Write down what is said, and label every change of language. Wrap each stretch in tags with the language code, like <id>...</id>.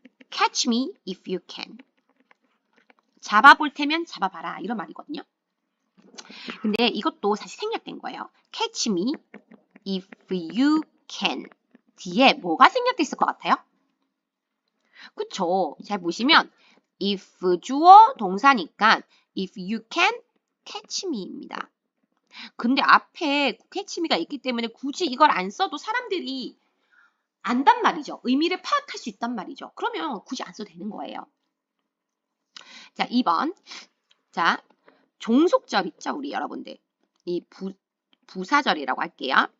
<en>Catch me if you can.</en> <ko>잡아볼 테면 잡아봐라. 이런 말이거든요. 근데 이것도 사실 생략된 거예요.</ko> <en>Catch me if you can.</en> <ko>뒤에 뭐가 생략됐을 것 같아요? 그쵸? 잘 보시면 if 주어 동사니까</ko> <en>if you can catch me</en> <ko>입니다. 근데 앞에</ko> <en>catch me</en> <ko>가 있기 때문에 굳이 이걸 안 써도 사람들이 안단 말이죠. 의미를 파악할 수 있단 말이죠. 그러면 굳이 안 써도 되는 거예요. 자, 2번. 자, 종속절 있죠, 우리 여러분들. 이 부사절이라고 할게요.</ko>